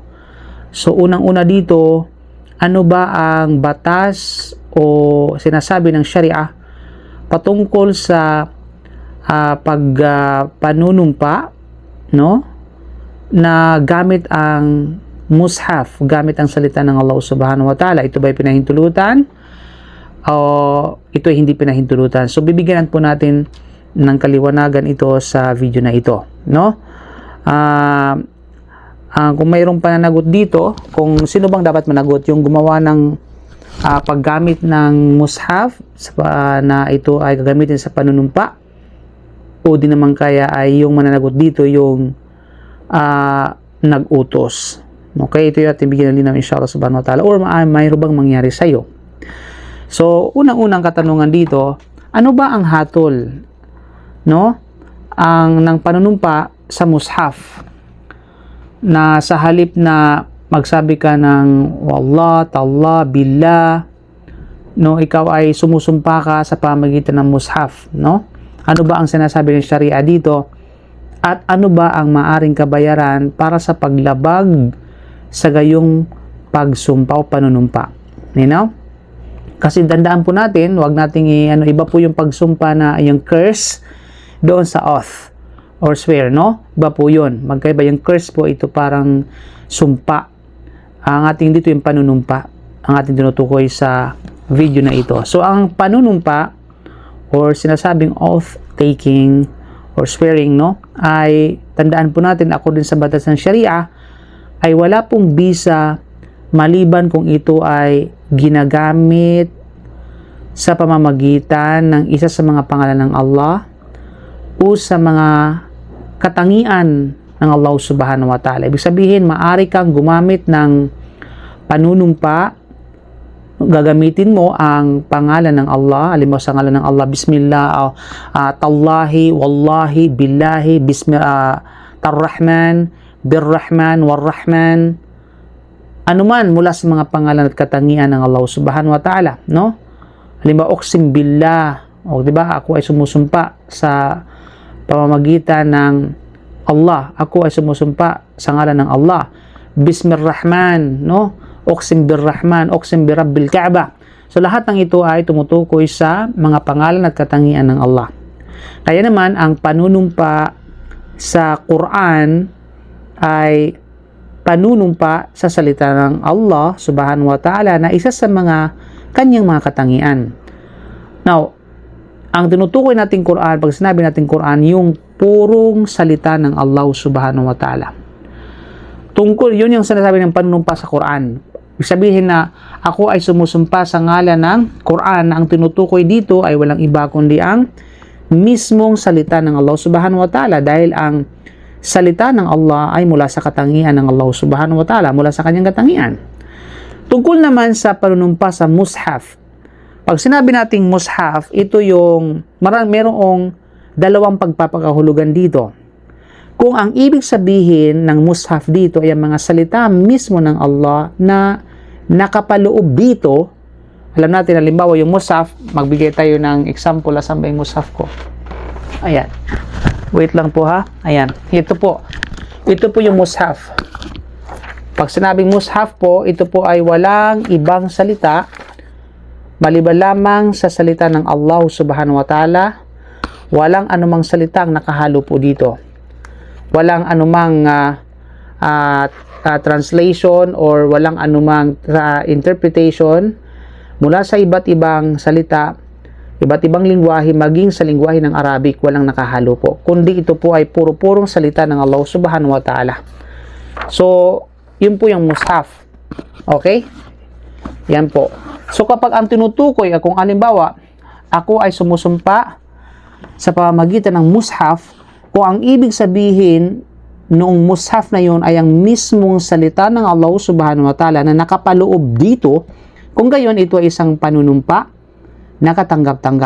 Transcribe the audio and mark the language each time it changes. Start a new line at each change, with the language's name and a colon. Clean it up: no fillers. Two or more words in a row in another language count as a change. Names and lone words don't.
Filipino: So, unang-una dito, ano ba ang batas o sinasabi ng Sharia patungkol sa panunumpa, no, na gamit ang mushaf, gamit ang salita ng Allah
Arabic: سبحانه وتعالى?
Filipino: Ito ba'y pinahintulutan o ito ay hindi pinahintulutan? So, bibigyan po natin ng kaliwanagan ito sa video na ito, no? Kung mayroong pananagot dito, kung sino bang dapat managot, yung gumawa ng paggamit ng mushaf na ito ay gagamitin sa panunumpa, o di naman kaya ay yung mananagot dito yung nag-utos. Okay, ito yung ating bigyan ng linaw
Arabic: إن شاء الله سبحانه وتعالى,
Filipino: or mayroon bang mangyari sa'yo. So, unang-unang katanungan dito, ano ba ang hatol, no, ng panunumpa sa mushaf, na sa halip na magsabi ka ng
Arabic: والله تالله بالله,
Filipino: no, ikaw ay sumusumpa ka sa pamamagitan ng mushaf, no? Ano ba ang sinasabi ng Sharia dito? At ano ba ang maaring kabayaran para sa paglabag sa gayong pagsumpa o panunumpa?
English: You know?
Filipino: Kasi tandaan po natin, wag nating iba po yung pagsumpa na yung curse doon sa oath or swear, no? Iba po yun. Magkaiba yung curse po, ito parang sumpa. Ang ating dito yung panunumpa, ang ating tinutukoy sa video na ito. So, ang panunumpa or sinasabing
English: oath taking or swearing,
Filipino: no, ay tandaan po natin, ako din sa batas ng Sharia, ay wala pong bisa maliban kung ito ay ginagamit sa pamamagitan ng isa sa mga pangalan ng Allah o sa mga katangian ng Allah
Arabic: سبحانه وتعالى.
Filipino: Ibig sabihin, maaari kang gumamit ng panunumpa, gagamitin mo ang pangalan ng Allah, halimbawa sa ngalan ng Allah,
Arabic: بسم الله تالله والله بالله تالرحمن بالرحمن والرحمن,
Filipino: anuman mula sa mga pangalan at katangian ng Allah
Arabic: سبحانه وتعالى,
Filipino: no? Halimbawa,
Arabic: أقسم بالله,
Filipino: o diba, ako ay sumusumpa sa pamamagitan ng Allah, ako ay sumusumpa sa ngalan ng Allah. Bismillahirrahman, no?
Arabic: أقسم بالرحمن أقسم برب الكعبة.
Filipino: So lahat ng ito ay tumutukoy sa mga pangalan at katangian ng Allah. Kaya naman ang panunumpa sa Quran ay panunumpa sa salita ng Allah
Arabic: سبحانه وتعالى
Filipino: na isa sa mga kanyang mga katangian. Now, ang tinutukoy nating Quran, pag sinabi nating Quran, yung purong salita ng Allah
Arabic: سبحانه وتعالى.
Filipino: Tungkol, yun yung sinasabi ng panunumpa sa Quran. Ibig sabihin na ako ay sumusumpa sa ngalan ng Quran, na ang tinutukoy dito ay walang iba kundi ang mismong salita ng Allah
Arabic: سبحانه وتعالى,
Filipino: dahil ang salita ng Allah ay mula sa katangian ng Allah
Arabic: سبحانه وتعالى,
Filipino: mula sa kanyang katangian. Tungkol naman sa panunumpa sa mushaf, pag sinabi nating mushaf, ito yung merong dalawang pagpapakahulugan dito. kung ang ibig sabihin ng mushaf dito ay ang mga salita mismo ng Allah na nakapaloob dito. Alam natin, halimbawa yung mushaf, magbigay tayo ng example. Asan ba yung mushaf ko? Ayan. Wait lang po ha. Ayan. Ito po. Ito po yung mushaf. Pag sinabing mushaf po, ito po ay walang ibang salita maliban lamang sa salita ng Allah
Arabic: سبحانه وتعالى.
Filipino: Walang anumang salitang nakahalo po dito. Walang anumang translation or walang anumang interpretation mula sa iba't ibang salita, iba't ibang lingwahe, maging sa lingwahe ng Arabic, walang nakahalo po. Kundi ito po ay puro-purong salita ng Allah
Arabic: سبحانه وتعالى.
Filipino: So, yun po yung mushaf. Okay? Yan po. So, kapag ang tinutukoy, kung halimbawa, ako ay sumusumpa sa pamamagitan ng mushaf, kung ang ibig sabihin noong mushaf na yun ay ang mismong salita ng Allah
Arabic: سبحانه وتعالى
Filipino: na nakapaloob dito, kung gayon ito ay isang panunumpa na katanggap-tanggap.